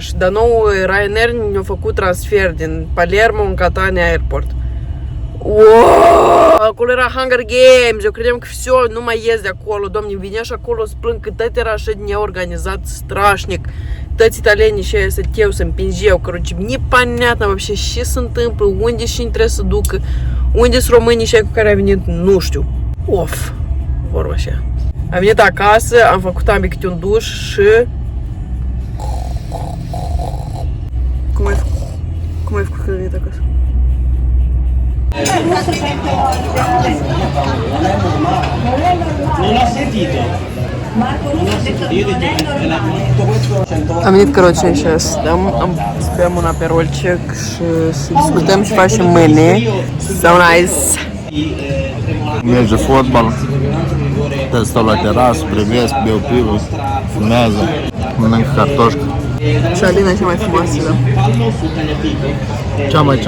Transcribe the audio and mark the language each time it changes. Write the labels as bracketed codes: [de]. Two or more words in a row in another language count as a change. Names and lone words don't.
[ro] Și de nou Ryanair ne-a făcut transfer din Palermo în Catania Airport. Wow! Acolo era Hunger Games, eu credeam că все, nu mai ies de acolo, doamne, vinea și acolo să plâng, că tot era așa neorganizat, strașnic. Toți italienii și aia stăteau, se împingeau, [ru] короче, непонятно вообще [ro] ce se întâmplă, unde și trebuie să ducă, unde sunt românii și aia cu care a venit, nu știu. Of, vorba așa. Am venit acasă, am făcut ambii câte un duș și... Cum ai făcut când ai venit acasă? [it] Non ho sentito. [ro] Am venit, короче, și să bem un aperolcec și să discutăm ce facem mâine. [en] So nice! [ro] Merge fotbal, te stau la terasă, privesc, beau pivă, fumează, mănânc cartoșcă. Și Alina cea mai frumoasă, da? Cea mai.